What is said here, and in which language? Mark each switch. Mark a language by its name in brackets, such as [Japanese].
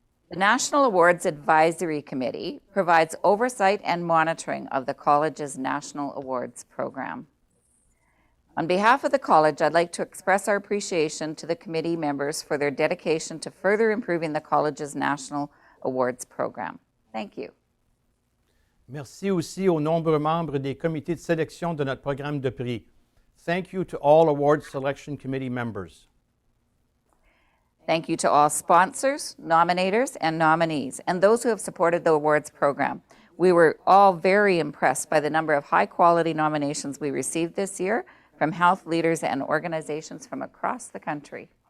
[English] The National Awards Advisory Committee provides oversight and monitoring of the college's National Awards program. On behalf of the college, I'd like to express our appreciation to the committee members for their dedication to further improving the college's National Awards program. Thank you. [French] Merci aussi aux nombreux membres des comités de sélection de notre programme de prix. [English] Thank you to all Awards Selection Committee members. Thank you to all sponsors, nominators, and nominees, and those who have supported the awards program. We were all very impressed by the number of high-quality nominations we received this year from health leaders and organizations from across the country.